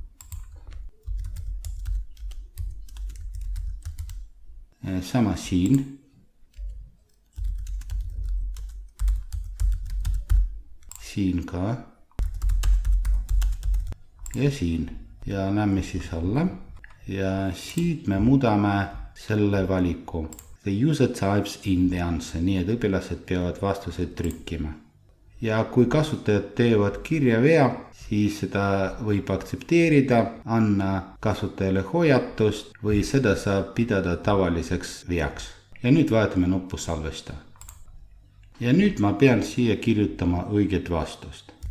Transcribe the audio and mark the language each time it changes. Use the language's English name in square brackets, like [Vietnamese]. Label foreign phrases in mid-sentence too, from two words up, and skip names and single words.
[Estonian] Sama siin. Siin ka. Ja siin. Ja lähme siis alla. Ja siit me muudame selle valiku. [English] The user types in the answer. [Estonian] Nii et õpilased peavad vastuseid trükkima. Ja kui kasutajad teevad kirjavea, siis seda võib aktsepteerida, anna kasutajale hoiatust või seda saab pidada tavaliseks veaks. Ja nüüd vaatame nuppu salvesta. Ja nüüd ma pean siia kirjutama õiget vastust.